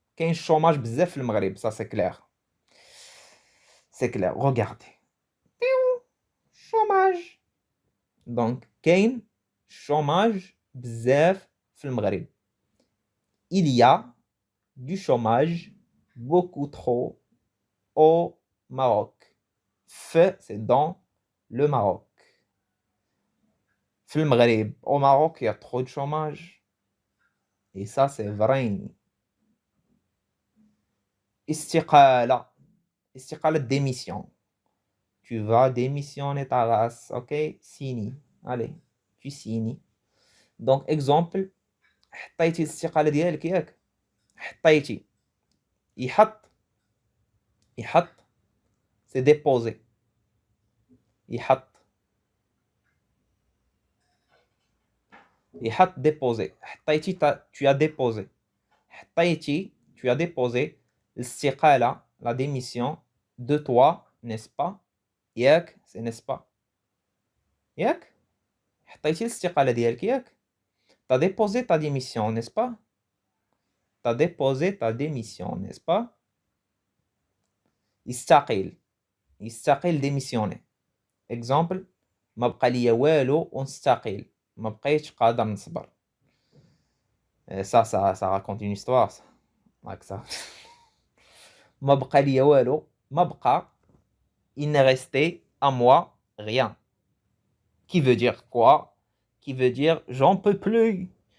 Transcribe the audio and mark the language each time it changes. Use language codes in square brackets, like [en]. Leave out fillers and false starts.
[ar] كاين chômage بزاف في المغرب. [fr] Ça, c'est clair. C'est clair. Regardez. Chômage. [ar] Donc, كاين chômage بزاف في المغرب. [fr] Il y a du chômage beaucoup trop au Maroc. C'est dans le Maroc. [ar] في المغرب, [fr] au Maroc, il y a trop de chômage. Et ça, c'est vrai. [ar] استقالة. استقالة, [fr] démission. Tu vas démissionner ta race, ok? Signe. Allez, tu signes. [ar] Donc, exemple, حطيتي الاستقالة ديالك ياك؟ حطيتي. يحط, [fr] c'est déposer. [ar] يحط, [fr] déposer. [ar] حطيتي, [fr] tu as déposé. حطيتي, tu as déposé [ar] الاستقالة, [fr] la démission de toi, n'est-ce pas? [ar] ياك, [fr] c'est n'est-ce pas? [ar] ياك? حطيتي الاستقالة ديالك ياك? [fr] T'as déposé ta démission, n'est-ce pas? T'as déposé ta démission, n'est-ce pas? [ar] يستقيل [fr] démissionner. [ar] Exemple, ما بقى ليا والو ونستقيل. ما بقيتش قادر نصبر. [fr] Et ça raconte une histoire, ça. Like ça. [ar] ما بقى ليا والو. ما بقى, [fr] il n'est resté à moi rien. Qui veut dire quoi? Qui veut dire j'en peux plus.